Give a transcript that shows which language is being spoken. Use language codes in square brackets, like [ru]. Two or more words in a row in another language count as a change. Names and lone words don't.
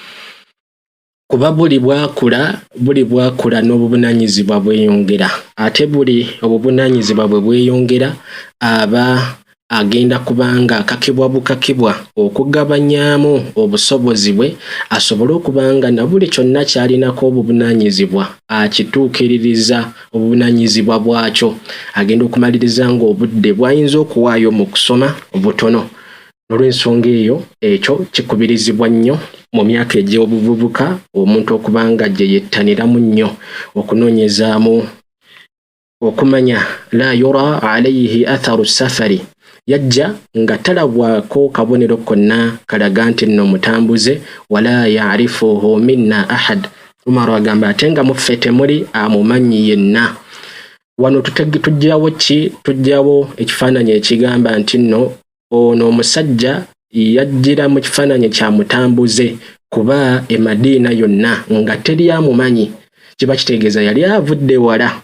[lg] kuba buli bwakula n'obuvunaanyizibwa bweyongera ate buli obuvunaanyizibwa bwe bweyongera aba agenda kubanga akakibwa bukakibwa okugabanyaamu obusobozi bwe asobole okubanga na buli kyonna ky'alinako obuvunaanyizibwa akituukiririza obuvunaanyizibwa bwakyo agenda okumaliriza ng'obudde bw'ayinza okuwaayo mu kusoma butono. Olw'ensonga eyo ekyo kikubirizibwa nnyo mu myaka egy'obuvubuka omuntu okubanga gye yettaniramu nnyo okunoonyezaamu okumanya [ar] لا يرى عليه أثر السفر [lg] yajja nga talabwako kabonero konna kalaga nti nno mutambuze wala [ar] يعرفه منا أحد. [lg] Umaru agamba ate nga muffe temuli amumanyi yenna. Wano tujjawo ki? Tujjawo ekifaananyi ekigamba nti nno ono omusajja yajjira mu kifaananyi kya mutambuze kuba e Madiina yonna nga teri amumanyi kiba kitegeeza yali avudde wala.